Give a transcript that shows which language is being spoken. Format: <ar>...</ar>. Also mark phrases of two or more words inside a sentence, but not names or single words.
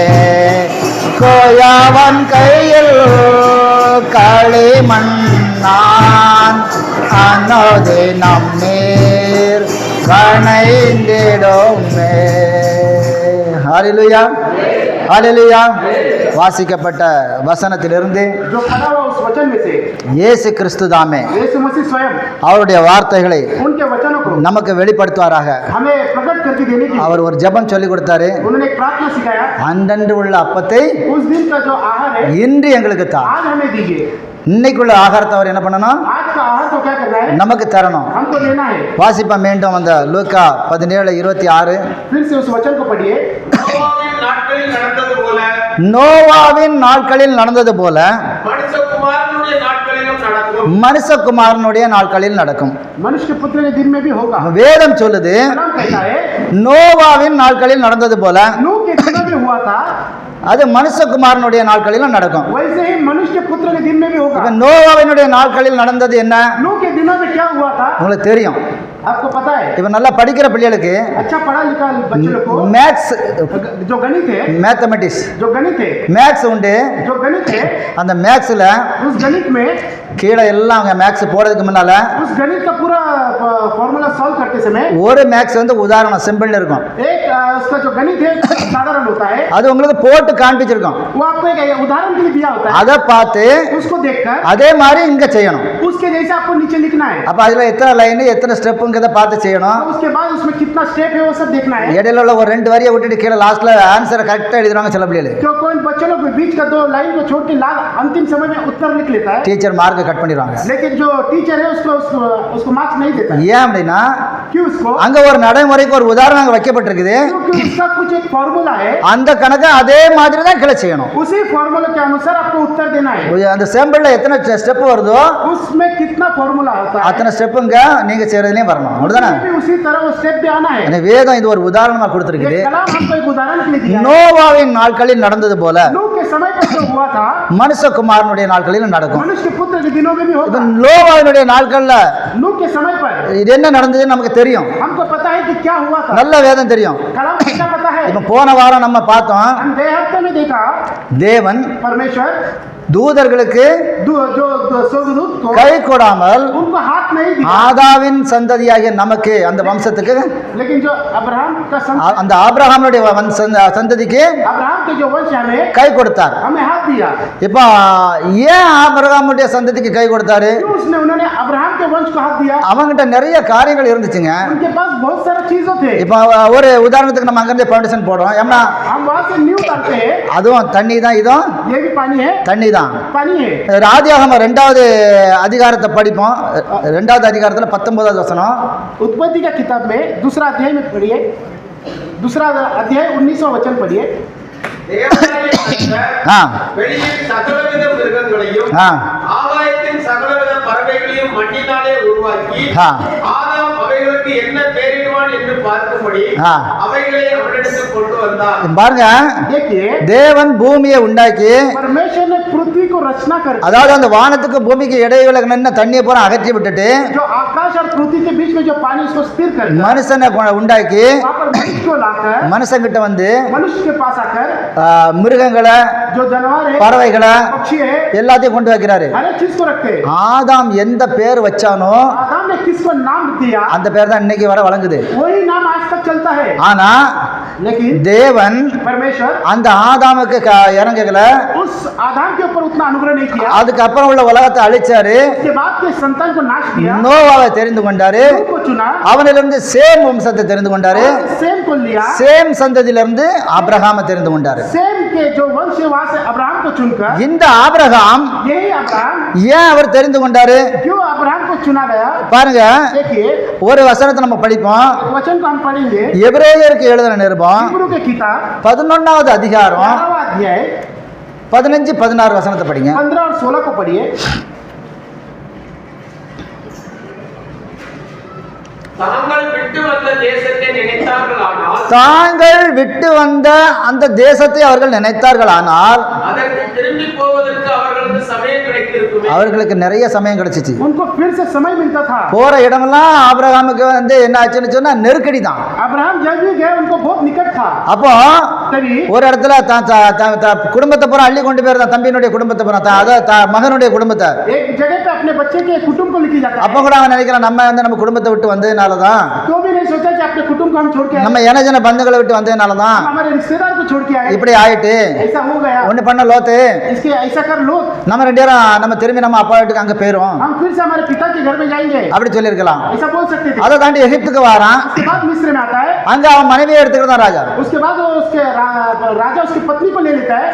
<ta>கோயவன் கையில் களிமண் நான் அனுதினம் நீர் கணைந்திடுமே. ஹல்லேலூயா, ஹல்லேலூயா. வாசிக்கப்பட்ட வசனத்திலிருந்து</ta> <hi>जो पढ़ा हुआ उस वचन में से</hi> <ta>இயேசு கிறிஸ்து தாமே</ta> <hi>यीशु मसीह स्वयं</hi> <ta>அவருடைய வார்த்தைகளை</ta> <hi>उनके वचनों को</hi> <ta>நமக்கு வெளிப்படுத்துவாராக.</ta> <hi>हमें प्रकट करके देने की</hi> <ta>அவர் ஒரு ஜெபம் சொல்லி கொடுத்தாரு.</ta> <hi>उन्होंने एक प्रार्थना सिखाया।</hi> <ta>அன்றன்று உள்ள அப்பத்தை</ta> <hi>उस दिन का जो आहार है</hi> <ta>இன்று எங்களுக்கு தா.</ta> <hi>आज हमें दीजिए।</hi> <ta>இன்னைக்குள்ள ஆகாரத்தை அவர் என்ன பண்ணணும்?</ta> <hi>आज का आहार को क्या करना है?</hi> <ta>நமக்கு தரணும்.</ta> <hi>हमको देना है।</hi> <ta>வாசிப்போம் மீண்டும் அந்த லூக்கா 17:26.</ta> <hi>फिर से उस वचन को पढ़िए।</hi> <ta>நோவாவின் நாட்களில் நடந்தது போல நோவாவின் நாட்களில் நடந்தது போல மனுஷகுமாரனுடைய நாட்களிலும் நடக்கும். மனுஷகுமாரனுடைய நாட்களில் நடக்கும்.</ta> <hi>मनुष्य के पुत्र के दिन में भी होगा।</hi> <ta>வேதம் சொல்லுது</ta> <hi>नाम कहता है</hi> <ta>நோவாவின் நாட்களில் நடந்தது போல</ta> <hi>नूह के दिनों में हुआ था</hi> <ta>அது மனுஷகுமாரனுடைய நாட்களிலும் நடக்கும்.</ta> <hi>वैसे ही मनुष्य के पुत्र के दिन में भी होगा।</hi> <ta>இப்ப நோவாவினுடைய நாட்களில் நடந்தது என்ன?</ta> <hi>नूह के दिनों में क्या हुआ था</hi> <ta>உங்களுக்கு தெரியும்.</ta> <hi>आपको पता है?</hi> <ta>இப்ப நல்லா படிக்கிற பிள்ளைகளுக்கு</ta> <hi>अच्छा पढ़ा लिखा बच्चे लोग को</hi> <ta>மேத்ஸ்,</ta> <hi>जो गणित है,</hi> <ta>மேத்தமெட்டிக்ஸ்,</ta> <hi>जो गणित है,</hi> <ta>மேத்ஸ் உண்டு.</ta> <hi>जो गणित है,</hi> <ta>அந்த மேத்ஸ்ல</ta> <hi>उस गणित में</hi> <ta>கீழே எல்லாம் அவங்க மேக்ஸ் போடுறதுக்கு முன்னால</ta> <hi>उस गणित का पूरा</hi> <en>formula solve</en> <hi>करते समय</hi> <ta>ஒரு மேக்ஸ் வந்து உதாரணம் சிம்பிள்னு இருக்கும்.</ta> <hi>एक उसका जो गणित है साधारण होता है,</hi> <ta>அது உங்களுக்கு போட்டு காண்பிச்சிருக்கோம்.</ta> <hi>वो आपको एक उदाहरण के लिए दिया होता है,</hi> <ta>அதை பார்த்து</ta> <hi>उसको देखकर</hi> <ta>அதே மாதிரி இங்க செய்யணும்.</ta> <hi>उसके जैसे आपको नीचे लिखना है,</hi> <ta>அப்ப அதுல எத்தனை லைன் எத்தனை ஸ்டெப்புங்கிறத பார்த்து செய்யணும்.</ta> <hi>उसके बाद उसमें कितना स्टेप है वो सब देखना है।</hi> <ta>இடையில உள்ள ஒரு 2 வரியை விட்டுட்டு கீழே</ta> <en>last answer correct</en> <ta>எழுதுறாங்க சில பிள்ளைகள்.</ta> <hi>जो कोई बच्चे लोग बीच का 2 लाइन को छोड़ के अंतिम समय में उत्तर लिख लेता है,</hi> <en>teacher mark cut</en> <ta>பண்ணிடுவாங்க.</ta> <hi>लेकिन जो टीचर है उसको मार्क्स नहीं देता है।</hi> <ta>ஏன் அப்படின்னா</ta> <hi>क्यों? उसको</hi> <ta>அங்க ஒரு நடைமுறைக்கு ஒரு உதாரணம் அங்க வைக்கப்பட்டிருக்குது.</ta> <hi>क्योंकि उसका कुछ एक फॉर्मूला है,</hi> <ta>அந்த கணக்கை அதே மாதிரி தான் கீழே செய்யணும்.</ta> <hi>उसी फॉर्मूला के अनुसार आपको उत्तर देना है।</hi> <ta>அந்த சேம்பிள்ல எத்தனை ஸ்டெப் வருதோ</ta> <hi>उसमें कितना फॉर्मूला होता है,</hi> <ta>அத்தனை ஸ்டெப்புங்க நீங்க செய்யறதுலயும் வரணும். அப்படிதானே?</ta> <hi>उसमें भी उसी तरह वो स्टेप भी आना है।</hi> <ta>அந்த வேதம் இது ஒரு உதாரணமா கொடுத்திருக்குது.</ta> <hi>ये कलाम हमको एक उदाहरण के लिए दिया है।</hi> <ta>நோவாவின் நாட்களில் நடந்தது போல</ta> <hi>नूह के समय पर जो हुआ था,</hi> <ta>மனுஷகுமாரனுடைய நாட்களிலும் நடக்கும்.</ta> <hi>मनुष्य के पुत्र के दिनों में भी</hi> <ta>இப்ப</ta> <hi>होगा।</hi> <ta>நோவாவினுடைய நாட்கள்ல</ta> <hi>नूह के समय पर</hi> <ta>இது என்ன நடந்ததுன்னு நமக்கு தெரியும்.</ta> <hi>हमको पता है कि क्या हुआ था,</hi> <ta>நல்ல வேதம் தெரியும்.</ta> <hi>कलाम को क्या पता है।</hi> <ta>இப்ப போன வாரம் நம்ம பார்த்தோம்,</ta> <hi>हम हफ्ते में देखा</hi> <ta>தேவன்</ta> <hi>परमेश्वर</hi> <ta>தூதர்களுக்கு</ta> <hi>जो स्वर्गदूत को</hi> <ta>கை கொடாமல்</ta> <hi>उनको हाथ नहीं दिया,</hi> <ta>ஆதாவின் சந்ததியாகிய நமக்கு அந்த வம்சத்துக்கு</ta> <hi>लेकिन जो अब्राहम का</hi> <ta>அந்த ஆபிரகாமுடைய சந்ததிக்கு</ta> <hi>अब्राहम के जो वंश है हमें</hi> <ta>கை கொடுத்தார்.</ta> <hi>हमें हाथ दिया।</hi> <ta>இப்போ ஏன் ஆபிரகாமுடைய சந்ததிக்கு கை கொடுத்தாரு?</ta> <hi>क्यों उन्होंने अब्राहम के वंश को हाथ दिया?</hi> <ta>அவங்கிட்ட நிறைய காரியங்கள் இருந்துச்சுங்க.</ta> <hi>उनके पास बहुत सारे चीजों थे।</hi> <ta>இப்போ ஒரு உதாரணத்துக்கு நம்ம அங்கிருந்து ஃபவுண்டேஷன் போடுறோம். ஏன்னா</ta> <hi>हम वहां से न्यू करते हैं,</hi> <ta>அதுவும் தண்ணி தான், இதுவும்</ta> <hi>ये भी पानी है,</hi> <ta>தண்ணி தான்.</ta> <hi>पानी है।</hi> <ta>ராஜாகம 2வது அதிகாரத்தை படிப்போம். 2வது அதிகாரத்தில் 19வது வசனம்.</ta> <hi>उत्पत्ति का किताब में दूसरा अध्याय में पढ़िए, दूसरा अध्याय 19वां वचन पढ़िए।</hi> <ta>தேவனாகிய கர்த்தர் ஆ வெளியில் சகலவித மிருகங்களையும் ஆ ஆகாயத்தின் சகலவித பறவைகளையும் மண்ணினாலே உருவாக்கி ஆ. ஆதாம் அவைகளுக்கு என்ன பெயரிடுவான் என்று பார்க்கும்படி ஆ. அவைகளை அவனிடத்தில் கொண்டு வந்தார். பாருங்க,</ta> <hi>देखिए</hi> <ta>தேவன் பூமியை உண்டாக்கி,</ta> <hi>परमेश्वर ने पृथ्वी को रचना कर,</hi> <ta>அதாவது அந்த வானத்துக்கு பூமிக்கு இடையில நின்ன தண்ணியை பூரா அகற்றி விட்டுட்டு</ta> <hi>जो आकाश और पृथ्वी के बीच में जो पानी उसको स्थिर कर,</hi> <ta>மனுஷனை உண்டாக்கி</ta> <hi>वहां पर मनुष्य को लाकर</hi> <ta>மனுஷங்கிட்ட வந்து</ta> <hi>मनुष्य के पास आकर</hi> <ta>மிருகங்களை</ta> <hi>जो जानवर है,</hi> <ta>பறவைகளை</ta> <hi>पक्षी है,</hi> <ta>எல்லாத்தையும் கொண்டு வைக்கிறாரு.</ta> <hi>हर एक चीज को रखते हैं।</hi> <ta>ஆதாம் எந்த பேர் வச்சானோ</ta> <hi>आदम ने किसको नाम दिया,</hi> <ta>அந்த பேர் தான் இன்னைக்கு வர வழங்குது.</ta> <hi>वही नाम आज तक चलता है।</hi> <ta>ஆனா</ta> <hi>लेकिन</hi> <ta>தேவன்</ta> <hi>परमेश्वर</hi> <ta>அந்த ஆதாமுக்கு இறங்கல,</ta> <hi>उस आदम के ऊपर उतना अनुग्रह नहीं किया,</hi> <ta>அதுக்கப்புறம் உள்ள உலகத்தை அழிச்சாரு.</ta> <hi>उसके बाद के संतान को नाश किया,</hi> <ta>நோவாவை தெரிந்து கொண்டாரு.</ta> <hi>नूह को चुना,</hi> <ta>அவனிலிருந்து சேம் வம்சத்தை தெரிந்து கொண்டாரு.</ta> <hi>सेम को लिया,</hi> <ta>சேம் சந்ததியிலிருந்து ஆபிரகாமை தெரிந்து கொண்டாரு.</ta> <hi>सेम के जो वंश है वहां से अब्राहम को चुनकर,</hi> <ta>இந்த ஆபிரகாம்</ta> <hi>यही अब्राहम,</hi> <ta>ஏன் அவர் தெரிந்து கொண்டாரு?</ta> <hi>क्यों अब्राहम को चुना गया?</hi> <ta>பாருங்க,</ta> <hi>देखिए</hi> <ta>ஒரு வசனத்தை நம்ம படிப்போம்.</ta> <hi>वचन को हम पढ़ेंगे,</hi> <ta>எபிரேயருக்கு எழுதின நிருபம்</ta> <hi>हिब्रू के किताब</hi> <ta>11வது அதிகாரம்</ta> <hi>11वां अध्याय</hi> <ta>15-16 வசனத்தை படிங்க.</ta> <hi>15 और 16 को पढ़िए।</hi> <ta>தாங்கள் விட்டு வந்த தேசத்தை நினைத்தார்களானால் தாங்கள் விட்டு வந்த அந்த தேசத்தை அவர்கள் நினைத்தார்களானால் அதற்கு திரும்பி போவதற்கு அவர்களுக்கு சமயம் கிடைத்திருக்குமே. அவர்களுக்கு நிறைய சமயம் கிடைச்சிச்சு.</ta> <hi>उनको फिर से समय मिलता था।</hi> <ta>போற இடமெல்லாம் ஆபிரகாமுக்கு வந்து என்ன ஆச்சுன்னு சொன்னா நெருக்கடி தான்.</ta> <hi>अब्राहम जब भी गए उनको बहुत निकट था।</hi> <ta>அப்போ</ta> <hi>तभी</hi> <ta>ஒரு இடத்துல குடும்பத்தை பூரா அள்ளி கொண்டு போயிருந்தான், தம்பியினுடைய குடும்பத்தை பூரா, அதாவது மகனுடைய குடும்பத்தை.</ta> <hi>एक जगह पे अपने बच्चे के कुटुंब को लेके जाता</hi> <ta>அப்ப</ta> <hi>है,</hi> <ta>கூட அவன் நினைக்கிறான், நம்ம வந்து நம்ம குடும்பத்தை விட்டு வந்ததுனாலதான்,</ta> <hi>तो भी नहीं सोचा कि अपने कुटुंब को हम छोड़ के आए,</hi> <ta>நம்ம எனஜன பந்துகளை விட்டு வந்ததுனாலதான்</ta> <hi>हम हमारे रिश्तेदार को छोड़ के आए,</hi> <ta>இப்படி ஆயிட்டு.</ta> <hi>ऐसा हो गया।</hi> <ta>ஒண்ணு பண்ண லோத்து,</ta> <hi>इसके ऐसा कर लो,</hi> <ta>நம்ம 2 பேரும் நம்ம திரும்பி நம்ம அப்பா வீட்டுக்கு அங்க போயிரும்</ta> <hi>हम फिर से हमारे पिता के घर में जाएंगे,</hi> <ta>அப்படி சொல்லியிருக்கலாம்.</ta> <hi>ऐसा बोल सकते थे।</hi> <ta>அதை தாண்டி எகிப்துக்கு வாரான்.</ta> <hi>उसके बाद मिस्र में आता है,</hi> <ta>அங்க அவன் மனைவியை எடுத்துக்கிட்டு தான் ராஜா.</ta> <hi>उसके बाद वो उसके राजा उसकी पत्नी को ले लेता है,</hi>